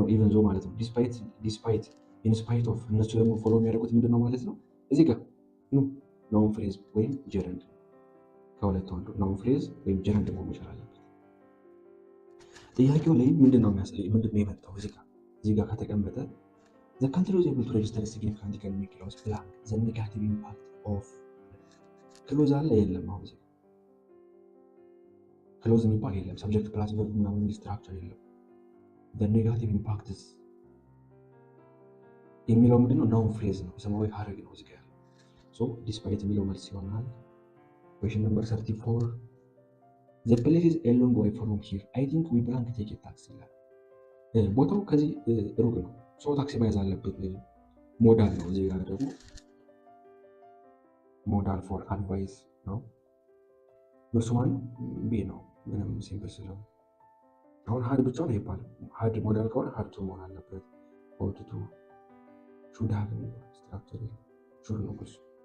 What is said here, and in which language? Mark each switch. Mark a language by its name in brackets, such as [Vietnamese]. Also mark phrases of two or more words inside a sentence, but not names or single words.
[English] even though [Amharic] ማለት ነው። [English] despite in spite of፣ [Amharic] እነሱ ደግሞ ፎሎ የሚያደርጉት ምንድን ነው ማለት ነው? እዚህ ጋር [English] noun phrase [Amharic] ወይም ጀረንድ፣ ከሁለቱ አንዱ [English] noun phrase [Amharic] ወይም ጀረንድ መሆን መቻል አለበት። ጥያቄው ላይ ምንድን ነው የመጣው? እዚህ ጋር ከተቀመጠ [English] the country was able to register a significant economic growth blank the negative impact of [Amharic] ክሎዝ አለ የለም? አሁን እዚህ ክሎዝ የሚባል የለም። [English] subject plus verb [Amharic] ምናምን ስትራክቸር የለም። [English] the negative impact [Amharic] የሚለው ምንድነው? [English] noun phrase [Amharic] ነው፣ ስማዊ ሐረግ ነው እዚህ ጋር ያለው። ዲስፓይት የሚለው መልስ ይሆናል። [English] question number 34 the place is a long way from here I think we plan to take a taxi [Amharic] ይላል። ቦታው ከዚህ ሩቅ ነው። ታክሲ መያዝ አለብን። ሞዳል ነው። እዚህ ጋር ደግሞ [English] modal for advice [Amharic] ነው። መልሱ ማን ቢ ነው። ምንም ሲምፕል ስለሆነ አሁን ሀድ ብቻውን አይባልም። [English] had model [Amharic] ከሆነ [English] had to [Amharic] መሆን አለበት። [English] ought to should have structure should [Amharic] ነው መልሱ።